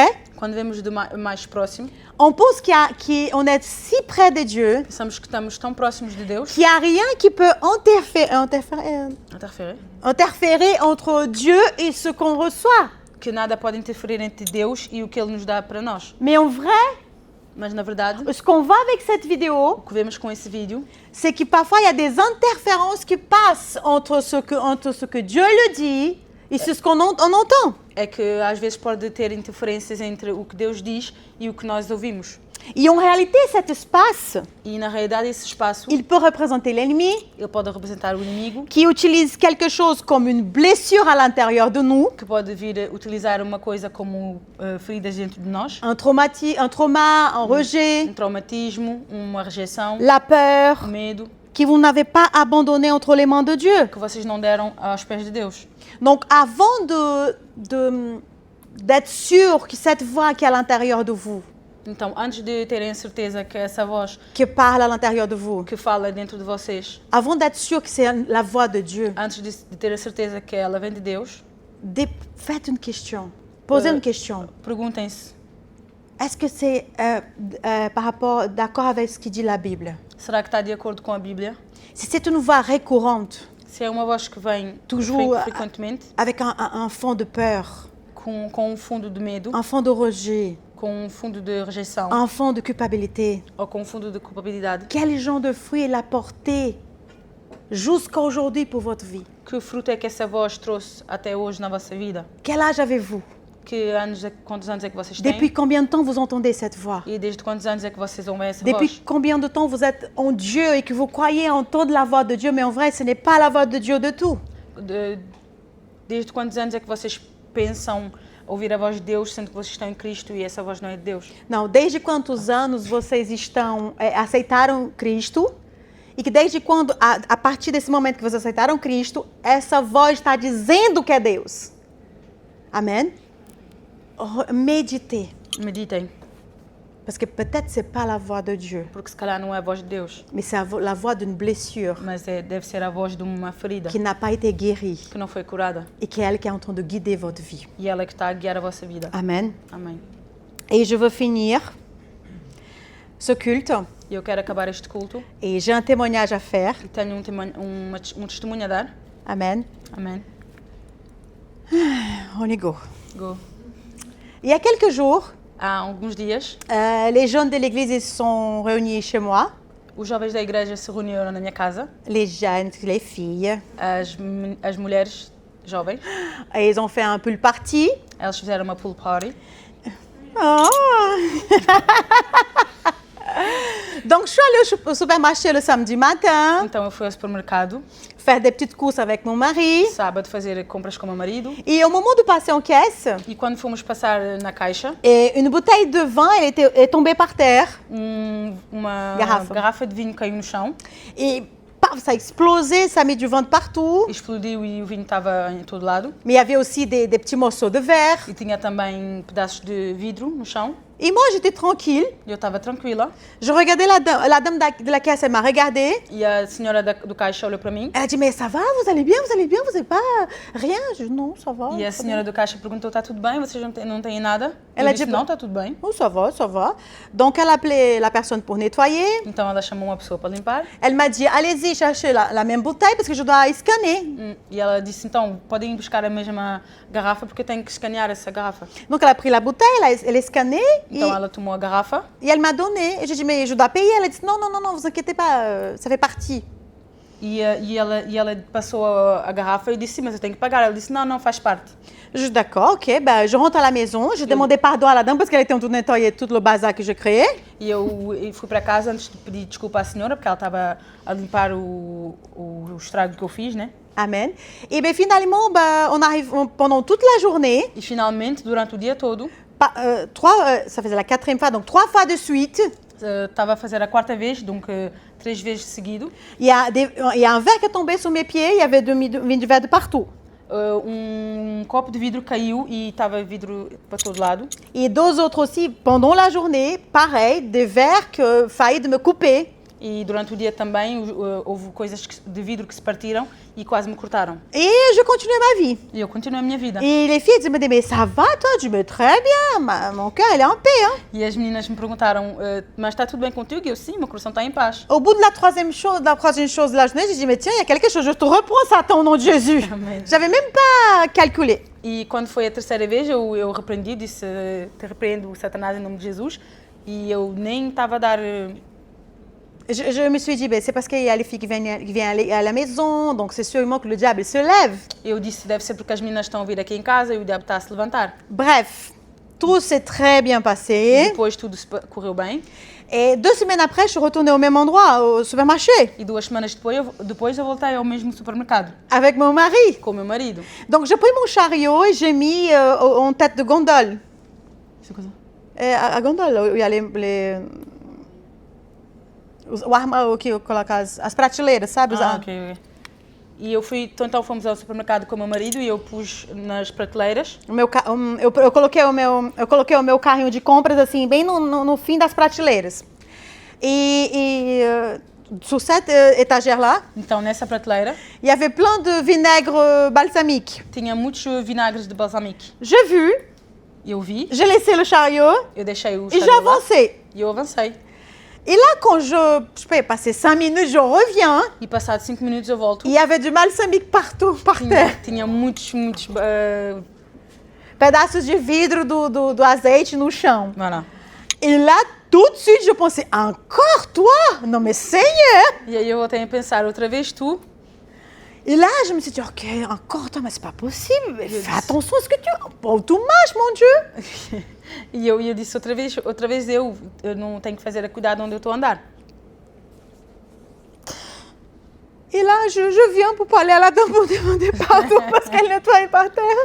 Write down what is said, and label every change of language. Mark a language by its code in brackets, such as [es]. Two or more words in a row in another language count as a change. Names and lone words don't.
[pt] quando vemos de mais próximo, [fr] on pense qu'on est si près de Dieu [pt] pensamos que estamos tão próximos de Deus, [fr] qu'il n'y a rien qui peut interférer entre Dieu et ce qu'on reçoit. [pt] que nada pode interferir entre Deus e o que Ele nos dá para nós. [fr] Mais en vrai, [pt] Mas na verdade, [fr] ce qu'on voit avec cette vidéo, [pt] o que vemos com esse vídeo [fr] c'est que parfois il y a des interférences qui passent entre ce que Dieu le dit et ce qu'on entend. [pt] é que às vezes pode ter interferências entre o que Deus diz e o que nós ouvimos. [fr] Et en réalité, cet espace, [pt] E na realidade esse espaço, [fr] il peut représenter l'ennemi [pt] ele pode representar o inimigo, [fr] qui utilise quelque chose comme une blessure à l'intérieur de nous, [pt] que pode vir utilizar uma coisa como feridas dentro de nós, [fr] un trauma, un rejet, [pt] traumatismo, uma rejeição, [fr] la peur, [pt] medo, [fr] que vous n'avez pas abandonné entre les mains de Dieu. [pt] que vocês não deram aos pés de Deus. [fr] Donc avant d'être sûr que cette voix qui est à l'intérieur de vous, [pt] Então, antes de terem a certeza que essa voz [fr] qui parle à l'intérieur de vous, [pt] que fala dentro de vocês, [fr] avant d'être sûr que c'est la voix de Dieu, [pt] antes de ter a certeza que ela vem de Deus, [fr] faites une question. Posez une question. [pt] perguntem-se, [fr] Est-ce que c'est par rapport d'accord avec ce qui dit la Bible? [pt] será que está de acordo com a Bíblia? [fr] Si c'est une voix récurrente, [pt] Se é uma voz que vem [fr] Toujours, [pt] frequentemente, [fr] avec un fond de peur, [pt] com um fundo de medo, [fr] un fond de rejet, [pt] com um fundo de rejeição [fr] un fond de culpabilité, [pt] ou com um fundo de culpabilidade, [fr] quel genre de fruit elle a porté jusqu'à aujourd'hui pour votre vie? [pt] que fruto é que essa voz trouxe até hoje na vossa vida? [fr] Quel âge avez-vous? [pt] Quantos anos é que vocês têm? [fr] Depuis combien de temps vous entendez cette voix? [pt] E desde quantos anos é que vocês ouvem essa [fr] Depuis [pt] voz? [fr] combien de temps vous êtes en Dieu et que vous croyez entendre la voix de Dieu, mais en vrai, ce n'est pas la voix de Dieu de tout. [pt] Desde quantos anos é que vocês pensam ouvir a voz de Deus, sendo que vocês estão em Cristo e essa voz não é de Deus? Não, desde quantos anos vocês aceitaram Cristo e que desde quando, a partir desse momento que vocês aceitaram Cristo, essa voz está dizendo que é Deus. Amém? [fr] Méditez. [pt] Meditem. [fr] Parce que peut-être c'est pas la voix de Dieu, [pt] Porque se calhar não é a voz de Deus, [fr] mais c'est la voix d'une blessure [pt] mas deve ser a voz de uma ferida [fr] qui n'a pas été guérie [pt] que não foi curada. [fr] et qui est elle qui est en train de guider votre vie. [pt] E ela é que está a guiar a vossa vida. [fr] Amen. [pt] Amém. [fr] Et je veux finir ce culte [pt] E eu quero acabar este culto [fr] et j'ai un témoignage à faire. [pt] e tenho um testemunho a dar. [fr] Amen. [pt] Amém. [fr] On y go. [pt] Go. [fr] Il y a quelques jours, [pt] Há alguns dias, [fr] les jeunes de l'église ils sont réunis chez moi. [pt] os jovens da igreja se reuniram na minha casa, [fr] Les jeunes, les filles. [pt] as mulheres jovens. [fr] Et ils ont fait un [en] pool party. [pt] Elas fizeram uma [en] pool party. Oh. [fr] Donc, je suis allée au supermarché le samedi matin, [pt] Então eu fui ao supermercado, [fr] faire des petites courses avec mon mari. [pt] sábado, fazer compras com o meu marido. [fr] Et au moment de passer en caisse, [pt] E quando fomos passar na caixa, [fr] et une bouteille de vin est tombée par terre. [pt] uma Garrafa. garrafa de vinho caiu no chão, [fr] Et paf, ça a explosé, ça a mis du vent de partout. [pt] explodiu e o vinho estava em todo lado. [fr] Mais il y avait aussi des petits morceaux de verre. [pt] E tinha também pedaços de vidro no chão. [fr] Et moi, j'étais tranquille. [pt] E eu estava tranquila. [fr] Je regardais la dame de la caisse, elle m'a regardée. [pt] E a senhora do caixa olhou para mim. [fr] Elle a dit, mais ça va, vous allez bien, vous n'avez pas rien? Je dis, non, ça va. [pt] E a [fr] ça [pt] senhora do caixa perguntou: está tudo bem? Vocês não têm nada? Ela Eu disse: disse- não, está tudo bem. [fr] Oh, ça va, ça va. Donc, elle a appelé la personne pour nettoyer. [pt] Então ela chamou uma pessoa para limpar. [fr] Elle m'a dit, allez-y chercher la même bouteille parce que je dois scanner. [pt] E ela disse: então, podem ir buscar a mesma garrafa porque eu tenho que escanear essa garrafa. [fr] Donc, elle a pris la bouteille, elle a scanné [pt] Então ela tomou a garrafa [fr] et elle m'a donné. Et j'ai dit, mais je dois payer. Elle a dit, non, non, non, non, vous inquiétez pas, ça fait partie. [pt] e ela passou a garrafa e eu disse: sim, mas eu tenho que pagar. Ela disse: não, não, faz parte. [fr] Je dis, d'accord, ok. Ben, je rentre à la maison. Je demandais pardon à la dame parce qu'elle était en train de nettoyer tout le bazar que je créais. [pt] E eu fui para casa antes de pedir desculpa à senhora porque ela estava a limpar o estrago que eu fiz, né? [fr] Amen. Et bien, finalement, ben, on arrive pendant toute la journée. [pt] E finalmente, durante o dia todo, [fr] Ça faisait la 4e fois, donc 3 fois de suite. [pt] estava a fazer a quarta vez, donc 3 vezes seguido. [fr] Il y a un verre qui est tombé sous mes pieds, il y avait du verre de partout. [pt] Copo de vidro caiu e estava vidro para todo lado. [fr] Et deux autres aussi, pendant la journée, pareil, des verres que failli de me couper. [pt] E durante o dia também houve coisas de vidro que se partiram e quase me cortaram. [fr] Et je continuais ma vie. [pt] E eu continuei a minha vida. [fr] Et les filles elles me disaient, mais ça va toi? Je dis, mais très bien, mon cœur, il est en paix. Hein? [pt] E as meninas me perguntaram: mas está tudo bem contigo? E eu: sim, meu coração está em paz. [fr] Au bout de la troisième chose de la journée, j'ai dit, mais tiens, il y a quelque chose, je te reprends Satan au nom de Jésus. Amen. J'avais même pas calculé. [pt] E quando foi a terceira vez, eu repreendi, disse: te repreendo, Satanás, em nome de Jesus. E eu nem estava a dar... [fr] Je me suis dit, ben, c'est parce qu'il y a les filles qui viennent à la maison, donc c'est sûrement que le diable se lève. [pt] Eu disse: deve ser porque as meninas estão a vir aqui em casa e o diabo está a se levantar. [fr] Bref, tout s'est très bien [pt] E [fr] passé. [pt] depois tudo correu bem. [fr] Et 2 semaines après, je suis retournée au même endroit, au supermarché, [pt] E 2 semanas depois eu voltei ao mesmo supermercado [fr] avec mon mari. [pt] com o meu marido. [fr] Donc, j'ai pris mon chariot et j'ai mis en tête de gondole. [pt] Essa coisa. A gondole, [fr] où il y a [pt] o armário que coloca as prateleiras, sabe? Ok. E então fomos ao supermercado com o meu marido e eu pus nas prateleiras. Eu coloquei o meu carrinho de compras assim, bem no fim das prateleiras. [fr] Sur cette étagère là, [pt] Então nessa prateleira [fr] il y avait plein de vinaigre balsamique. [pt] tinha muitos vinagres de balsamique. [fr] J'ai vu, [pt] Eu vi, [fr] j'ai laissé le chariot [pt] eu deixei o [fr] et j'ai [pt] chariot lá [fr] avancé. [pt] e eu avancei. [fr] Et là, quand je peux passer 5 minutes, je reviens. [pt] E passados 5 minutos eu volto. [fr] Il y avait du balsamique partout, par terre. [pt] Tinha muitos Pedaços de vidro do azeite no chão. [fr] voilà. Et là, tout de suite, je pensais, encore toi? Non mais Seigneur! [pt] E aí eu voltei a pensar: outra vez tu? [fr] Et là, je me suis dit, ok, encore toi, mais c'est pas possible. Mais fais attention à ce que tu... Oh, tout marche, mon Dieu! [pt] E eu disse: outra vez eu não tenho que fazer a cuidado onde eu estou a andar. [fr] Et là, je viens pour parler à la dame pour demander pardon parce qu'elle nettoyait par terre.